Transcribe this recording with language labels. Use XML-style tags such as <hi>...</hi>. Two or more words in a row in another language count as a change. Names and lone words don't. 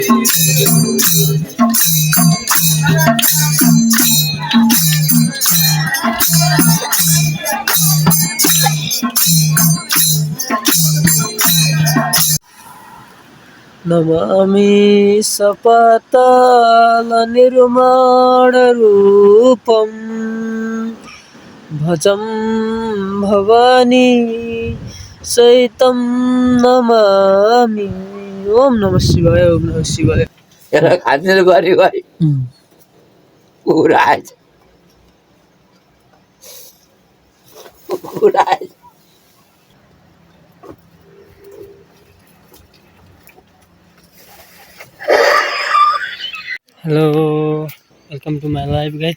<sa>नमामि सपतालनिर्माणरूपं भजं भवानी सहितं नमामि। ओम नमः शिवाय, ओम नमः शिवाय।</sa> <ne>एउटा खाने गरी गरी कुराएछ कुराएछ।</ne> <en>Hello, welcome to my life guys.</en>